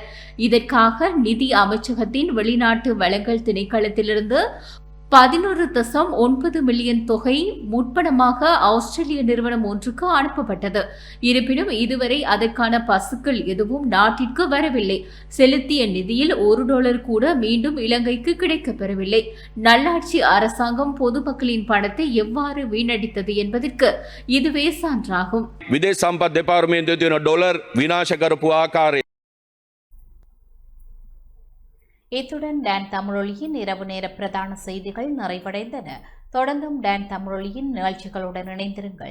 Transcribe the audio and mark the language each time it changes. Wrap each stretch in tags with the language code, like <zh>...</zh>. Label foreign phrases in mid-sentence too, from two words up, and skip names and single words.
<ta>இதற்காக நிதி அமைச்சகத்தின் வெளிநாட்டு வளங்கள் திணைக்களத்திலிருந்து 11.9 மில்லியன் தொகை முற்பணமாக ஆஸ்திரேலிய நிறுவனம் ஒன்றுக்கு அனுப்பப்பட்டது. இருப்பினும் இதுவரை அதற்கான பசுக்கள் எதுவும் நாட்டிற்கு வரவில்லை. செலுத்திய நிதியில் $1 கூட மீண்டும் இலங்கைக்கு கிடைக்கப்பெறவில்லை. நல்லாட்சி அரசாங்கம் பொதுமக்களின் பணத்தை எவ்வாறு வீணடித்தது என்பதற்கு இதுவே சான்றாகும்.</ta> <si>විදේශ සම්පත් දෙපාර්තමේන්තුවේ තියෙන ඩොලර් විනාශ කරපු ආකාරය</si> <ta>இத்துடன் டான் தமிழொலியின் இரவு நேர பிரதான செய்திகள் நிறைவடைந்தன. தொடர்ந்தும் டான் தமிழொலியின் நிகழ்ச்சிகளுடன் இணைந்திருங்கள்.</ta>